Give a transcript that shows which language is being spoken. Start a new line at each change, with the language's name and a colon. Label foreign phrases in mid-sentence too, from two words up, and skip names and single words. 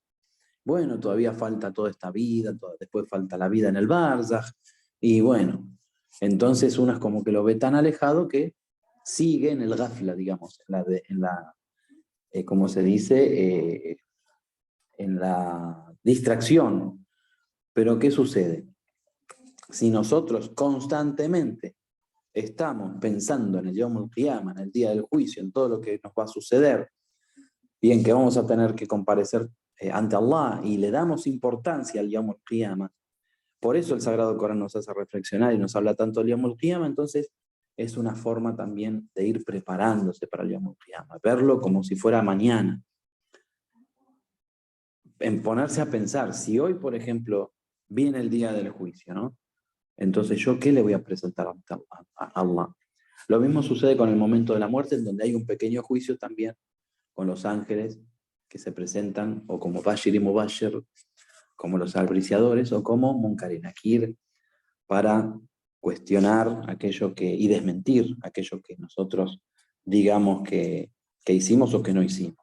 Spanish: Bueno, todavía falta toda esta vida, después falta la vida en el Barzaj, y bueno, entonces uno es como que lo ve tan alejado que sigue en el gafla, digamos, ¿cómo se dice? En la distracción. Pero ¿qué sucede? Si nosotros constantemente estamos pensando en el
Arabic: يوم القيامة,
Spanish: en el día del juicio, en todo lo que nos va a suceder, y en que vamos a tener que comparecer ante Allah, y le damos importancia al
Arabic: يوم القيامة,
Spanish: por eso el Sagrado Corán nos hace reflexionar y nos habla tanto del
Arabic: يوم القيامة.
Spanish: Entonces es una forma también de ir preparándose para el
Arabic: يوم القيامة,
Spanish: verlo como si fuera mañana, en ponerse a pensar, si hoy, por ejemplo, viene el día del juicio, ¿no? Entonces, ¿yo qué le voy a presentar a Allah? Lo mismo sucede con el momento de la muerte, en donde hay un pequeño juicio también con los ángeles que se presentan, o como Bashir y Mubashir, como los albriciadores, o como Munkar y Nakir, para cuestionar y desmentir aquello que nosotros digamos que hicimos o que no hicimos.